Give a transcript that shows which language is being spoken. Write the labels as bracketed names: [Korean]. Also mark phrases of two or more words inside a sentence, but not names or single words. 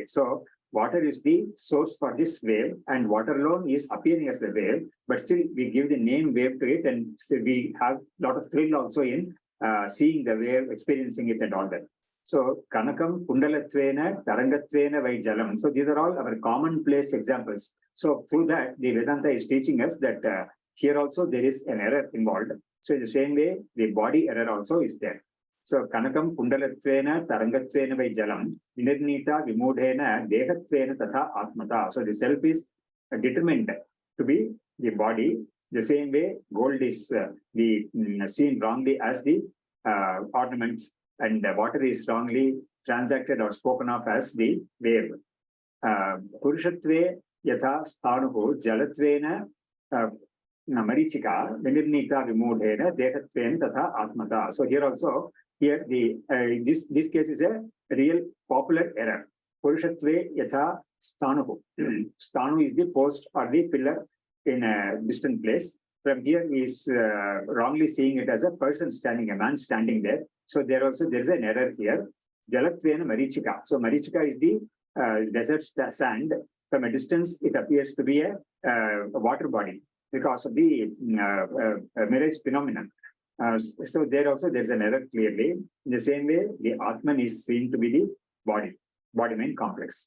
[English] So water is the source for this wave, and water alone is appearing as the wave, but still we give the name wave to it, and so we have a lot of thrill also in seeing the wave, experiencing it and all that. [Sanskrit] So Kanakam Kundalatvena, Tarangatvena vai Jalam. [English] So these are all our commonplace examples. So through that, the Vedanta is teaching us that here also there is an error involved. So in the same way, the body error also is there. [Sanskrit] So Kanakam Kundalatvena, Tarangatvena vai Jalam, Nirnita Vimudhena, Dehatvena Tatha Atmata. [English] So the self is determined to be the body. The same way, gold is seen wrongly as the ornaments, and water is wrongly transacted or spoken of as the wave. [Sanskrit] Purushatve yatha sthanuhu jalatvena marichika vinirnita vimudhena dehatvena tatha atmata. [English] So here also, here this case is a real popular error. [Sanskrit] Purushatve yatha sthanuhu. [English] Sthanu is the post or the pillar in a distant place. From here he is wrongly seeing it as a person standing, a man standing there. So there is an error here. [Sanskrit] Jalatvena marichika. [English] So marichika is the desert sand. From a distance, it appears to be a water body because of the mirage phenomenon. So there is an error clearly. In the same way, the Atman is seen to be the body mind complex.